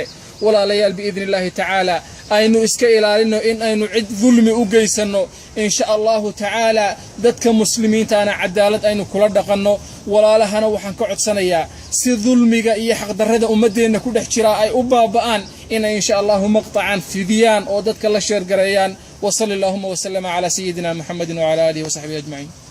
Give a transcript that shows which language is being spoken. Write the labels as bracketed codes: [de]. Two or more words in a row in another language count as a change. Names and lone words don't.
[so] walaalayaal [ar] بإذن الله تعالى [so] aynu iska ilaalino in aynu cid dulmi u geysano [ar] إن شاء الله تعالى [so] dadka muslimiinta ana cadaalad aynu kula dhaqano. walaalahana waxaan ka codsanayaa si dulmiga iyo xaq darrada ummadeena ku dhex jira ay u baaba'aan in [ar] إن شاء الله [so] maqta'an fidiyaan oo dadka la sheer gareeyaan. [ar] وصلى الله وسلم على سيدنا محمد وعلى آله وصحبه أجمعين.